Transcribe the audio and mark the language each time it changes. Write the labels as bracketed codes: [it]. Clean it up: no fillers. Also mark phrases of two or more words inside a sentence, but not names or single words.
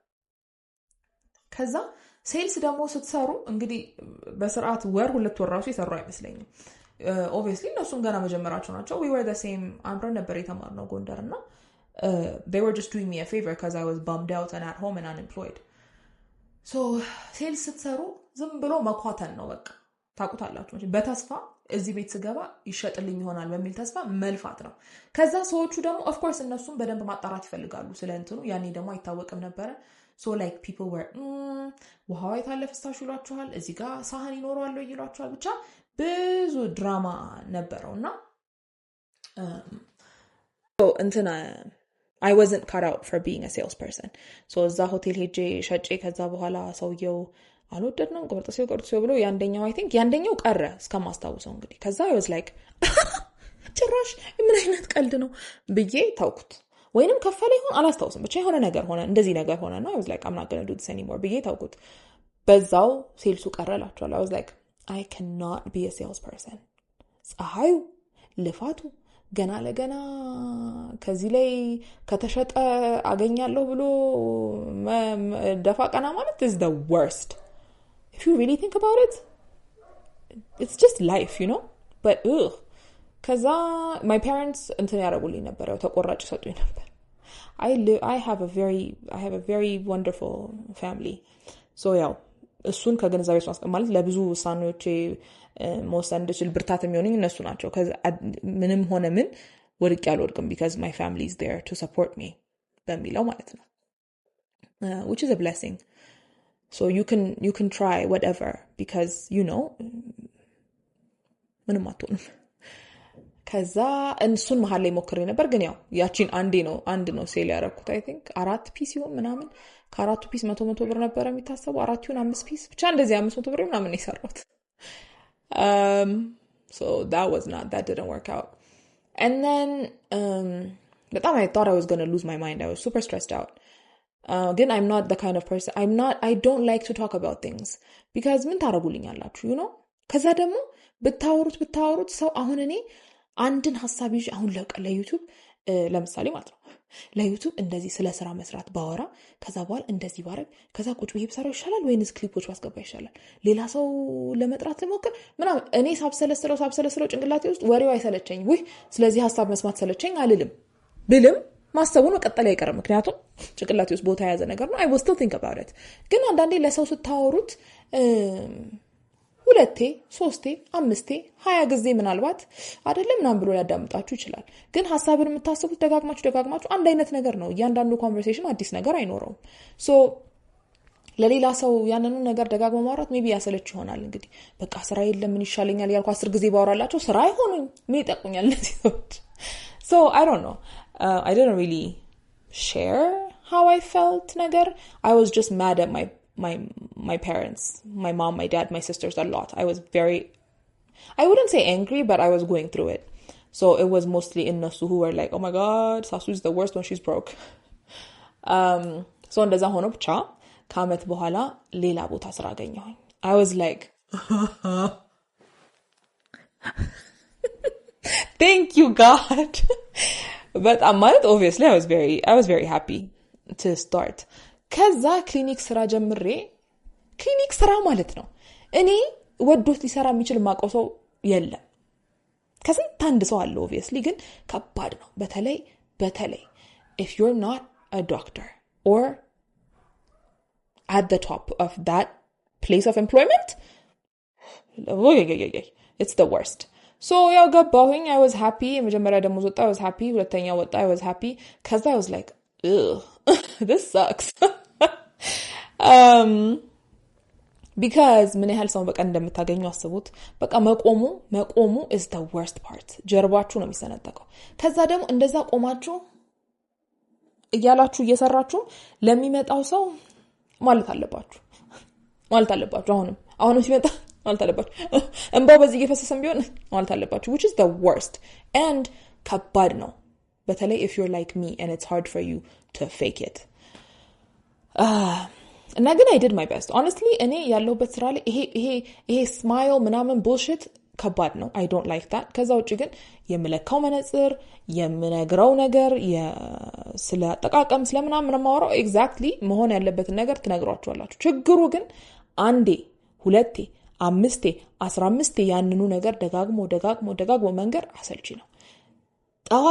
[am] ከዛ ሴልስ ደግሞ ስትሰሩ እንግዲህ በስርዓት ወር 2 ወር ራሱ ይሰራው አይመስለኝም። obviously እነሱም ገና መጀመራቸው ናቸው። [en] we were the same [am] አምረን ነበር የተማርነው ጎንደርና [en] they were just doing me a favor because I was bummed out and at home and unemployed. [am] so ሴልስ ስትሰሩ ዝም ብሎ መኳተን ነው በቃ ታውቁታላችሁ። በተስፋ እዚህ ቤት ስገባ ይሸጥልኝ ይሆናል በሚል ተስፋ መልፋት ነው። ከዛ ሰዎቹ ደግሞ [en] of course [am] እነሱም በደንብ ማጣራት ይፈልጋሉ ስለእንትኑ። ያኔ ደግሞ አይታወቅም ነበር። [en] so like people were [am] ውሃው የታለፈስታሽ ይሏችኋል፣ እዚህ ጋር ሳህን ይኖረዋል ይሏችኋል። ብቻ ብዙ ድራማ ነበረውና so እንትና [en] I wasn't cut out for being a salesperson. [am] so እዛ ሆቴል ሄጄ ሸጬ ከዛ በኋላ ሰውየው አልወደድነው ቆርጥሴው ብሎ ያንደኛው [en] I think [am] ያንደኛው ቀረ እስከማስታውሰው እንግዲህ። ከዛ [en] I was like [am] ጭራሽ ምን አይነት ቀልድ ነው ብዬ ታውኩት። ወይንም ከፈለ ይሁን አላስታውስም ብቻ የሆነ ነገር ሆነ እንደዚህ ነገር ሆነና [en] I was like I'm not going to do this anymore [am] ብዬ ታውኩት። በዛው ሴልሱ ቀረላችኋል። [en] I was like I cannot be a salesperson። [am] ፀሐዩ ልፋቱ ገና ለገና ከዚህ ላይ ከተሸጠ አገኛለሁ ብሎ ደፋ ቀና ማለት [en] is the worst. If you really think about it, it's just life, you know? But ከዛ my parents [am] እንትን ያደርጉልኝ ነበር ያው ተቆራጭ ሰጡኝ ነበር። [en] I have a very wonderful family. [am] so ያው እሱን ከገንዘቤ ውስጥ ማለት ለብዙ ውሳኔዎች መወሰን እንድችል ብርታት የሚሆነኝ እነሱ ናቸው። ምንም ሆነ ምን ወድቄ አልወድቅም [en] because my family is there to support me [am] በሚለው ማለት ነው [en] which is a blessing so you can try whatever because [am] ምንም አትሆንም ከዛ እንሱን መሃል ላይ ሞክሬ ነበር ግን ያው ያቺን አንድ ነው ሴል ያደረኩት [en] I think [am] 4 ፒስ ይሁን ምናምን ከ4 ፒስ 100 ብር ነበር የሚታሰበው 4 ይሁን 5 ፒስ ብቻ እንደዚህ 500 ብር ምናምን ይሰራሁት [en] so that didn't work out and then በጣም I thought I was going to lose my mind I was super stressed out again I'm not the kind of person I don't like to talk about things because [am] ምን ታረጉልኛላችሁ ከዛ ደግሞ ብታወሩት ሰው አሁን እኔ አንድን ሐሳብ ይዤ አሁን ለዩቲዩብ ለምሳሌ ማለት ነው ለዩቲዩብ እንደዚህ ስለ ስራ መስራት ባወራ ከዛ በኋላ እንደዚህ ባረግ ከዛ ቁጭ ብዬ ብሰራው ይሻላል ወይንስ ክሊፖች ማስገባ ይሻላል ሌላ ሰው ለመጥራት ልሞክር ምናምን እኔ ሳብሰለስለው ጭንቅላቴ ውስጥ ወሬው አይሰለቸኝ ስለዚህ ሐሳብ መስማት ሰለቸኝ ብልም ማሰቡን መቀጠል አይቀርም ምክንያቱም ጭንቅላቴ ውስጥ ቦታ የያዘ ነገር ነው [en] I will still think about it [am] ግን አንዳንዴ ለሰው ስታወሩት 2 3 5 20 ጊዜ ምናልባት አይደለም ምናምን ብሎ ያዳምጣችሁ ይችላል ግን ሐሳብን የምታስቡት ደጋግማችሁ አንድ አይነት ነገር ነው እያንዳንዱ ኮንቨርሴሽን አዲስ ነገር አይኖርም so ለሌላ ሰው ያንኑ ነገር ደጋግሞ ማውራት ሜቢ ያሰለች ይሆናል እንግዲህ በቃ ስራ የለም ምን ይሻለኛል ያልኩ 10 ጊዜ ባወራላችሁ ስራ አይሆኑኝ ምን ይጠቁኛል እነዚህ ሰዎች [en] so I don't know I didn't really share how I felt [am] ነገር [en] I was just mad at my parents, my mom, my dad, my sisters a lot. I wouldn't say angry, but I was going through it. So it was mostly Innasu who were like, oh my God, Sasu is the worst when she's broke. [am] So እንደዛ ሆኖ ብቻ ከአመት በኋላ ሌላ ቦታ ስራ አገኘሁኝ. [en] I was like, thank you God. But obviously I was very happy to start. [am] ከዛ ክሊኒክ ስራ ጀምሬ ክሊኒክ ስራ ማለት ነው እኔ ወዶት ሊሰራ የሚችል ማቆሰው የለም ከስንት አንድ ሰው አለ obviously ግን ከባድ ነው በተለይ [en] if you're not a doctor or at the top of that place of employment it's the worst so [am] ያው ገባሁኝ [en] I was happy [am] መጀመሪያ ደሞዝ ወጣ [en] I was happy [am] ሁለተኛ ወጣ [en] I was happy ከዛ I was like this sucks [am] because ምን ያህል ሰው በቀን እንደምታገኙ አስቡት በቃ መቆሙ [en] is the worst part [am] ጀርባችሁ ነው የሚሰነጠቀው ከዛ ደግሞ እንደዛ ቆማችሁ እየሰራችሁ ለሚመጣው ሰው ማለት አለባችሁ አሁንም ሲመጣ ማለት አለባችሁ እንባው በዚህ እየፈሰሰም ቢሆን ማለት አለባችሁ [en] which is the worst and [am] ከባድ ነው በተለይ [en] if you're like me and it's hard for you to fake it [am] እና ግን [en] I did my best honestly [am] እኔ ያለሁበት ስራ ላይ ይሄ smile ምናምን bullshit ከባድ ነው [en] I don't like that [am] ከዛ ውጪ ግን የምለካው መነጽር የምነግረው ነገር ስለ አጠቃቀም ስለምናምን ማወራው exactly መሆን ያለበትን ነገር ትነግሯቸዋላችሁ ችግሩ ግን አንዴ ሁለቴ አምስቴ 15 ያንኑ ነገር ደጋግሞ መንገር አሰልቺ ነው ጠዋት